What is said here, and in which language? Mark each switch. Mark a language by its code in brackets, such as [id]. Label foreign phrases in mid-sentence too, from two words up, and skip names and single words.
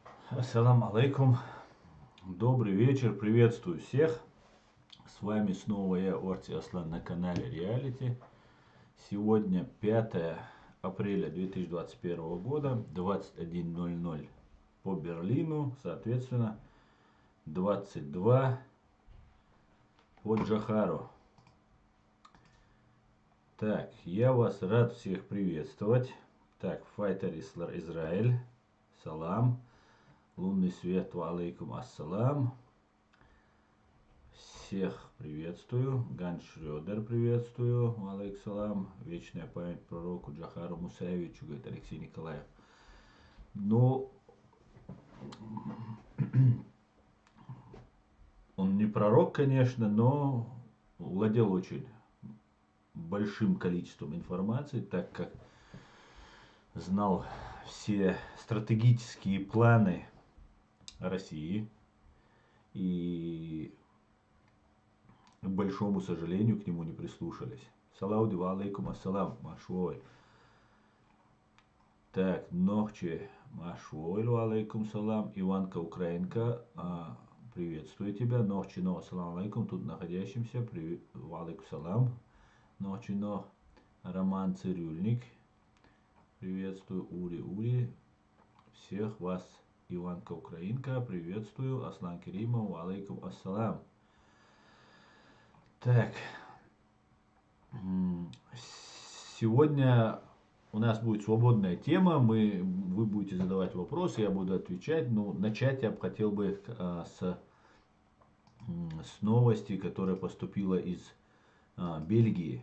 [ar] السلام عليكم. [ru] Добрый вечер. Приветствую всех. С вами снова я, Орти Аслан, на канале Реалити. Сегодня 5 апреля 2021 года, 21:00 по Берлину, соответственно, 22 по Джохару. Так, я вас рад всех приветствовать. Так, Файтер Израиль, салам. Лунный свет, [ar] وعليكم السلام. [ru] Всех приветствую. Ганс Шрёдер приветствую. [ar] وعليكم سلام. [ru] Вечная память пророку Джохару Мусаевичу, говорит Алексей Николаев. Ну, он не пророк, конечно, но владел очень большим количеством информации, так как знал все стратегические планы России. И, к большому сожалению, к нему не прислушались. [ar] Салауди وعليكم السلام, [ru] Машуой. Так, Нохче Машуой, [ar] وعليكم سلام. [ru] Иванка Украинка, приветствую тебя. Нохче но, [ar] السلام عليكم, [ru] тут находящимся. [ar] وعليكم سلام. [ru] Нохче но, Роман Цирюльник. Приветствую, Ури. Всех вас, Иванка Украинка, приветствую. Аслан Керимов, [ar] وعليكم السلام. [ru] Так, сегодня у нас будет свободная тема, вы будете задавать вопросы, я буду отвечать. Но начать я бы хотел с новости, которая поступила из Бельгии.